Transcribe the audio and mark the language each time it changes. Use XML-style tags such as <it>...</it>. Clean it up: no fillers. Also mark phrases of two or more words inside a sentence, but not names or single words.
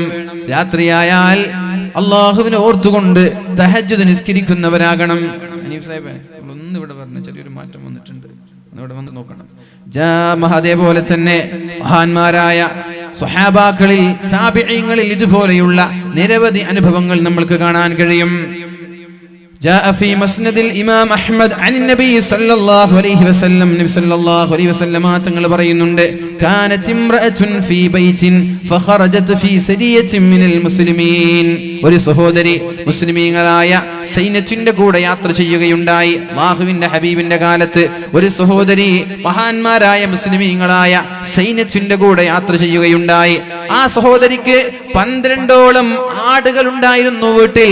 <ml>രാത്രിയായാൽ അല്ലാഹുവിനെ ഓർത്തുകൊണ്ട് തഹജ്ജുദ് നിസ്കരിക്കുന്നവരാകണം. അനീഫ് സാഹിബേ, ഒന്ന് ഇവിടെ പറഞ്ഞ ചെറിയൊരു മാറ്റം വന്നിട്ടുണ്ട്, ഇവിടെ വന്ന് നോക്കണം. അതേപോലെ തന്നെ മഹാന്മാരായ സ്വഹാബാക്കളിൽ താബിഈങ്ങളിൽ ഇതുപോലെയുള്ള നിരവധി അനുഭവങ്ങൾ നമ്മൾക്ക് കാണാൻ കഴിയും.</ml> <ar>جاء في مسند الإمام أحمد عن النبي صلى الله عليه وسلم نبي صلى الله عليه وسلم</ar> <ml>തങ്ങൾ പറയുന്നുണ്ട്,</ml> <ar>كانت امرأة في بيت فخرجت في سرية من المسلمين.</ar> <ml>ഒരു സഹോദരി മുസ്ലിമീങ്ങളായ സൈന്യത്തിന്റെ കൂടെ യാത്ര ചെയ്യുകയുണ്ടായി. അല്ലാഹുവിന്റെ ഹബീബിന്റെ കാലത്ത് ഒരു സഹോദരി മഹാന്മാരായ മുസ്ലിമീങ്ങളായ സൈന്യത്തിന്റെ കൂടെ യാത്ര ചെയ്യുകയുണ്ടായി. ആ സഹോദരിക്ക് 12ഓളം ആടുകൾ ഉണ്ടായിരുന്നു വീട്ടിൽ.</ml>